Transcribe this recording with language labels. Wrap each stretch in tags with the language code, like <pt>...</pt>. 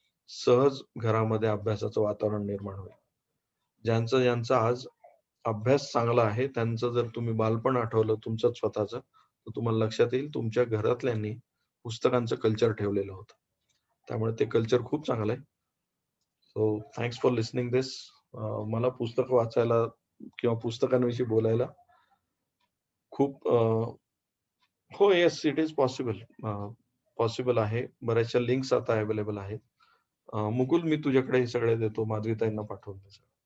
<mr>सहज घरामध्ये अभ्यासाचं वातावरण निर्माण होईल. ज्यांचा आज अभ्यास चांगला आहे त्यांचं जर तुम्ही बालपण आठवलं तुमचंच स्वतःचं तर तुम्हाला लक्षात येईल तुमच्या घरातल्यांनी पुस्तकांचं कल्चर ठेवलेलं होतं. त्यामुळे ते कल्चर खूप चांगलं आहे.</mr> <en>So thanks for listening this.</en> <mr>मला पुस्तक वाचायला किंवा पुस्तकांविषयी बोलायला खूप हो</mr> <en>yes it is possible</en> <mr>आहे. बऱ्याचशा लिंक्स आता अवेलेबल आहेत. मुकुल मी तुझ्याकडे हे सगळे देतो, माधवीताईंना पाठवून दे.</mr>